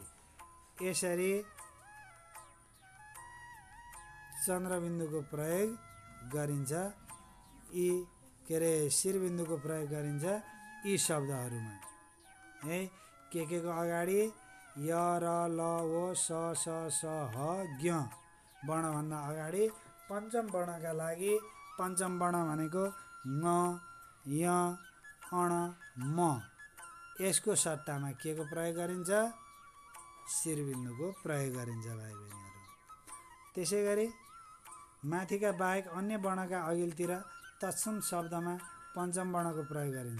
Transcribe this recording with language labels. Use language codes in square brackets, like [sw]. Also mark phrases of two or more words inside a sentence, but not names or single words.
[ne] यसरी चन्द्रबिन्दुको प्रयोग गरिन्छ। यी शिरबिन्दुको प्रयोग गरिन्छ यी शब्दहरूमा है। के को अगाडि य, र, ल, ओ, स, स, ह, ज्ञ वर्णभन्दा अगाडि पञ्चम वर्णका लागि पञ्चम वर्ण भनेको ङ, य, अण, म। यसको सट्टामा के को प्रयोग गरिन्छ? शिरबिन्दुको प्रयोग गरिन्छ भाइ बहिनीहरू। त्यसै गरी माथिका बाहेक अन्य वर्णका अघिल्तिर तत्सम शब्दमा पञ्चम वर्णको प्रयोग गरिन्छ।